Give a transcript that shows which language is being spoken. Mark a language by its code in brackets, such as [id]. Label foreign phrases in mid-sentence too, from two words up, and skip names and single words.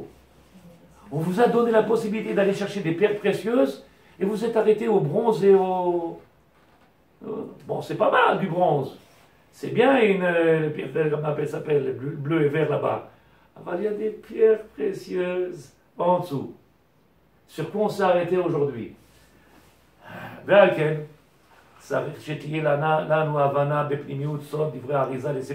[fr] On vous a donné la possibilité d'aller chercher des pierres précieuses et vous êtes arrêté au bronze et au... Bon, c'est pas mal du bronze. C'est bien une pierre, comment elle s'appelle, bleu et vert là-bas. Il y a des pierres précieuses en dessous. Sur quoi on s'est arrêté aujourd'hui? [he] Ve'alken, שתהיה לנו הבנה בפנימיות סוד דברי האריזה